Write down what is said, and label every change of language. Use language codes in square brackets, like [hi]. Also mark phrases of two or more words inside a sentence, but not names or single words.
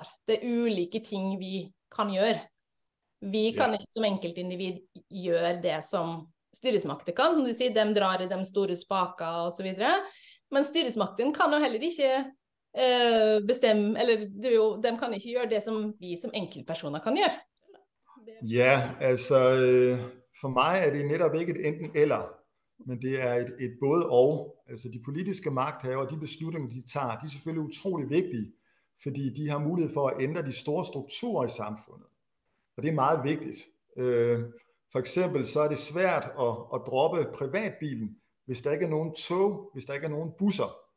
[no] Det ulike ting vi kan gjøre. Vi kan ikke som enkeltindivid gjøre det som styresmakter kan. Som du sier, de drar i de store spaker og så videre. Men styresmakten kan jo heller ikke bestemme, eller de kan ikke gjøre det som vi som enkeltpersoner kan gjøre. [da] Ja, altså for mig det netop ikke et enten eller, men det et både og. Altså de politiske magthavere, de beslutninger, de tager, de er selvfølgelig utrolig vigtige, fordi de har mulighed for at ændre de store strukturer i samfundet. Og det er meget vigtigt. For eksempel så det svært at droppe privatbilen, hvis der ikke er nogen tog, hvis der ikke er nogen busser.